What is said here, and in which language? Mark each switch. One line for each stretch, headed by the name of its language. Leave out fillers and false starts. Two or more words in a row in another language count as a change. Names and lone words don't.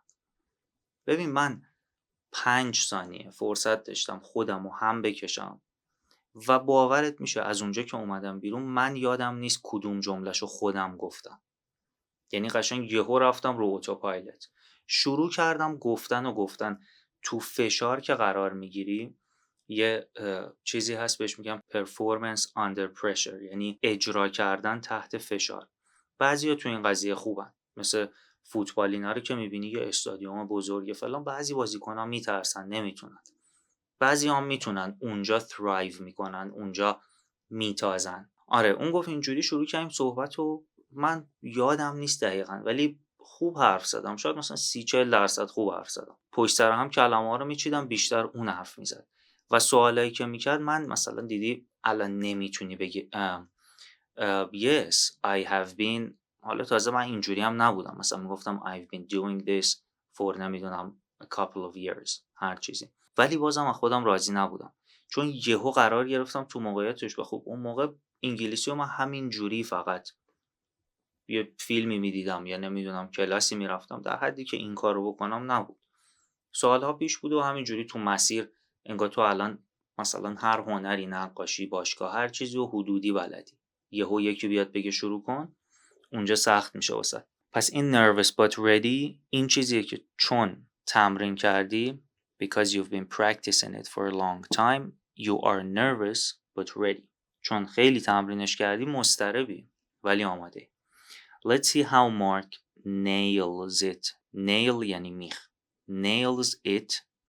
Persian: ببین من 5 ثانیه فرصت داشتم خودم رو هم بکشم و باورت میشه از اونجا که اومدم بیرون من یادم نیست کدوم جملهشو خودم گفتم. یعنی قشنگ یهو رفتم رو اتوپایلوت، شروع کردم گفتن. تو فشار که قرار میگیری یه چیزی هست بهش میگم
English: performance under pressure،
Persian: یعنی اجرا کردن تحت فشار. بعضیا تو این قضیه خوبن، مثل فوتبالینا رو که میبینی یه استادیوم بزرگه فلان، بعضی بازیکن‌ها میترسن نمیتونن، بعضی هم میتونن اونجا thrive میکنن، اونجا میتازن. آره اون گفت اینجوری شروع کردیم صحبت و من یادم نیست دقیقا ولی خوب حرف زدم، شاید مثلا 30-40% خوب حرف زدم. پشت سر هم کلمه ها رو میچیدم، بیشتر اون حرف میزد و سوالایی که میکرد من مثلا دیدی الان نمیتونی بگی
English: yes I have been،
Persian: حالا تازه من اینجوری هم نبودم، مثلا میگفتم
English: I've been doing this for
Persian: نمیدونم
English: a couple of years
Persian: هر چیزی، ولی بازم از خودم راضی نبودم چون یهو قرار گرفتم تو موقعیتش. و خب اون موقع انگلیسی رو من همین جوری فقط یه فیلمی میدیدم یا نمیدونم کلاسی میرفتم، در حدی که این کار رو بکنم نبود. سالها پیش بود و همین جوری تو مسیر انگار تو الان مثلا هر هنری، نقاشی، باشگاه، هر چیزی و حدودی بلدی، یهو یکی بیاد بگه شروع کن، اونجا سخت میشه واسه. پس این
English: nervous but ready
Persian: این چیزیه که چون تمرین کردی
English: because you've been practicing it for a long time you are nervous but ready.
Persian: چون خیلی تمرینش کردی مضطربی ولی آماده.
English: Let's see how Mark nails it.
Persian: nail یعنی میخ.
English: nails it